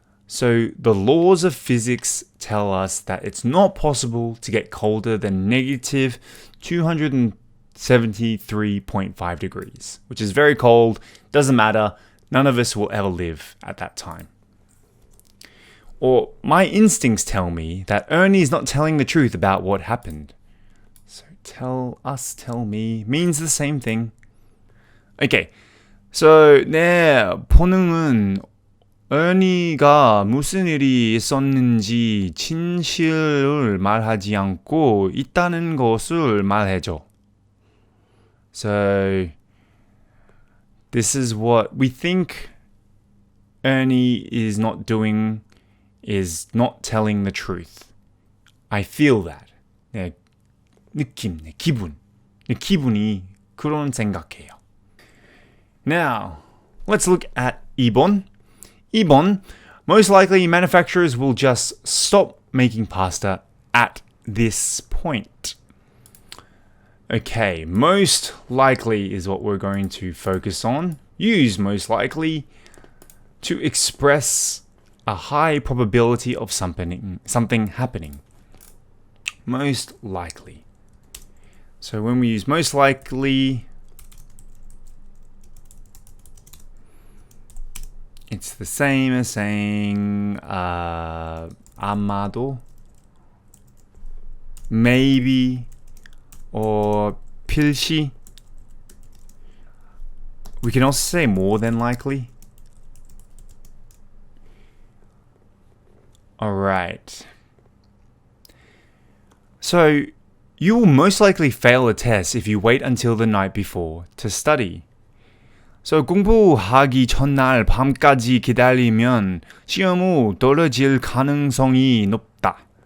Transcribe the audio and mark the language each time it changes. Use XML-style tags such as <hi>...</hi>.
<en>So the laws of physics tell us that it's not possible to get colder than negative 273.5 degrees, which is very cold, doesn't matter. None of us will ever live at that time. Or my instincts tell me that Ernie is not telling the truth about what happened. So tell us, tell me means the same thing. Okay, so</en> <ko>내 본능은 Ernie가 무슨 일이 있었는지 진실을 말하지 않고 있다는 것을 말해줘.</ko> <en>So this is what we think Ernie is not doing, is not telling the truth. I feel that.</en> <ko>내 느낌, 내 기분이 그런 생각해요.</ko> <en>Now, let's look at 2번. 2번, most likely manufacturers will just stop making pasta at this point. Okay, most likely is what we're going to focus on. Use most likely to express a high probability of something happening. Most likely. So when we use most likely, it's the same as saying 아마도, maybe, or 필시. We can also say more than likely. Alright. So, you will most likely fail a test if you wait until the night before to study.</en> <ko>So, 공부하기 전날 밤까지 기다리면 시험 후 떨어질 가능성이 높다.</ko>